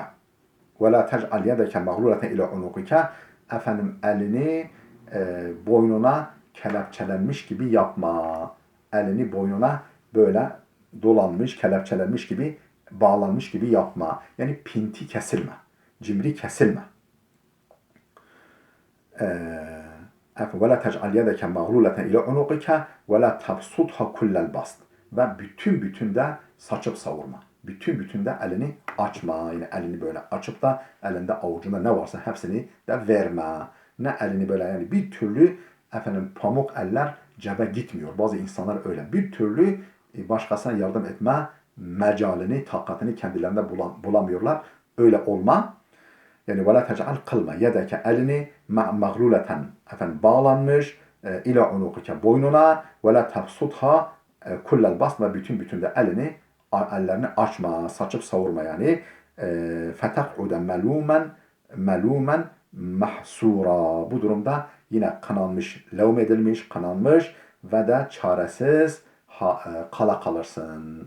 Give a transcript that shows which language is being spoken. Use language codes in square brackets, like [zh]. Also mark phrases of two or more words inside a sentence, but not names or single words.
[ar] ولا تجعل يدك مغلولة إلى عنقك. [tr] Elini boynuna kelepçelenmiş gibi yapma. Elini boynuna böyle dolanmış, kelepçelenmiş gibi, bağlanmış gibi yapma. Yani pinti kesilme. Cimri kesilme. [ar] وَلَا تَجْعَلْ يَدَكَ مَغْلُولَةً اِلَى عُنُقِكَ وَلَا تَبْسُطْهَا كُلَّ الْبَسْطِ. [tr] Ve bütün de saçıp savurma. Bütün de elini açma. Yani elini böyle açıp da elinde avucunda ne varsa hepsini de verme. Ne elini böyle yani bir türlü pamuk eller cebe gitmiyor. Bazı insanlar öyle. Bir türlü başkasına yardım etme mecalini, takatini kendilerinde bulamıyorlar. Öyle olma. Yani [ar] وَلَا تَجْعَلْ [tr] kılma. Yedeke elini mağluleten bağlanmış [ar] إلى عنقك [tr] boynuna [ar] ولا تبسطها كل البسط [tr] ve bütün de ellerini açma, saçıp savurma yani. [ar] فَتَقْعُدَ ملوما محسورا. [tr] Bu durumda yine kınanmış, levm edilmiş, kınanmış ve de çaresiz kala kalırsın.